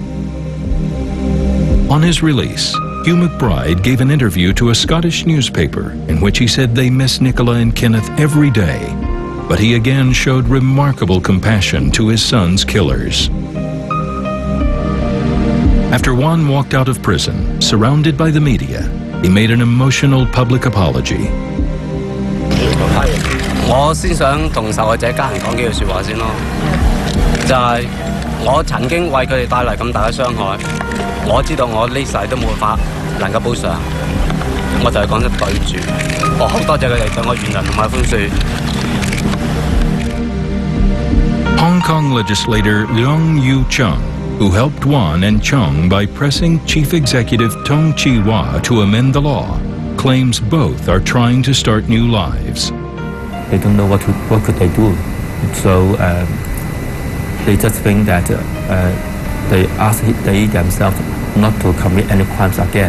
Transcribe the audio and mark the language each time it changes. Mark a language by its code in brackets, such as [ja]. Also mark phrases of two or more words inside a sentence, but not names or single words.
[en] On his release, Hugh McBride gave an interview to a Scottish newspaper in which he said they miss Nicola and Kenneth every day, but he again showed remarkable compassion to his son's killers. After Wan walked out of prison, surrounded by the media, he made an emotional public apology. [yue] 我先想同受害者家人講幾句説話先咯，就係我曾經為佢哋帶嚟咁大嘅傷害，我知道我呢世都冇法能夠補償，我就係講得對唔住，我好多謝佢哋對我原諒同埋寬恕。 [en] Hong Kong legislator Leung Yu-chung, who helped Wan and Chung by pressing Chief Executive Tung Chi-hwa to amend the law, claims both are trying to start new lives. They don't know what could they do, so they just think that they ask they themselves not to commit any crimes again.